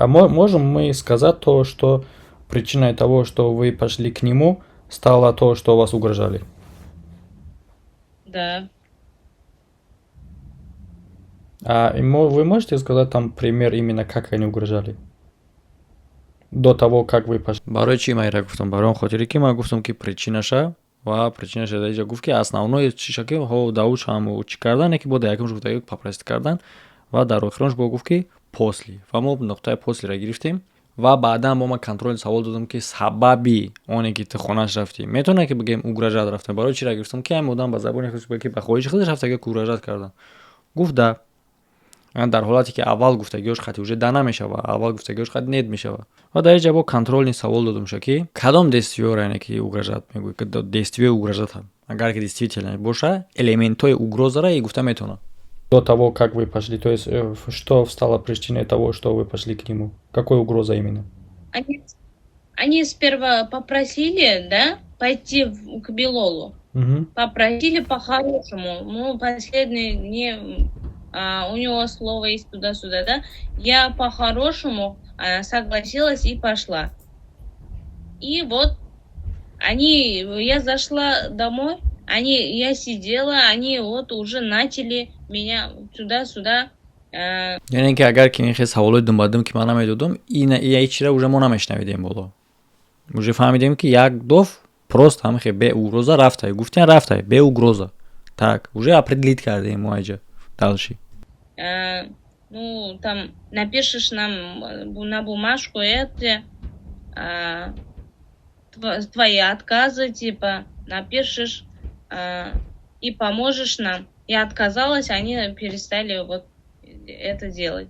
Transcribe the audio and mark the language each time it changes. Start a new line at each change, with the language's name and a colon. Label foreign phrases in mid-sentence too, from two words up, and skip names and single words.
Russian: можем мы сказать то, что причиной того, что вы пошли к нему, стало то, что вас угрожали? Да. Вы можете сказать там пример именно, как они угрожали? До того, как вы пошли?
Tajik: барои чӣ ман ира гуфтам барои он хотире ки ман гуфтам ки причинаша ва причинаша дар инҷа гуфт ки основное чиша ки давуд шаму чӣ кардане ки бо дар якумш гуфта папрости кардан ва дар охиронш бо гуфт ки после ва мо нуқтаи послеро гирифтем ва баъдан бо ман контрол савол додам ки сабаби оне ки ту хонаш рафтӣ метавонад ки бигем угрожат рафтем барои чира гирифтам ки ҳамин одам ба забони худ ки ба хоҳиши худаш рафтага ки угрожат кардан гуфт да дар ҳолате ки аввал гуфтагиёш хати уже да намешава аввал гуфтагиёш хати нет мешава ва дар ҷавоб контролни савол додамша ки кадом действиёро яъне ки угрожат мегӯяд ки действие угрожата агар ки действительно боша элементҳои угрозара и гуфта метавонад.
Russian: До того, как вы пошли, то есть что стало причиной того, что вы пошли к нему? Какой угроза именно? Они сперва попросили, да, пойти к Билолу. Угу. Попросили по-хорошему. Ну, последний не... у него слово есть туда-сюда, да? Я по-хорошему согласилась и пошла. И вот я зашла домой, я сидела, они вот уже начали меня туда-сюда.
Tajik: яъне ки агар ки мехе саволои думбадум ки ман намедодам ҳеччира уже мо намешнавидем боло уже фаҳмидем ки як доф просто ҳамихе бе угроза рафтай гуфтем рафтай бе угроза
Russian: так уже определит
Tajik: кардем мо аҷа дальше.
Russian: Ну, там напишешь нам на бумажку эти твои отказы, типа, напишешь и поможешь нам. Я отказалась, они перестали вот это делать.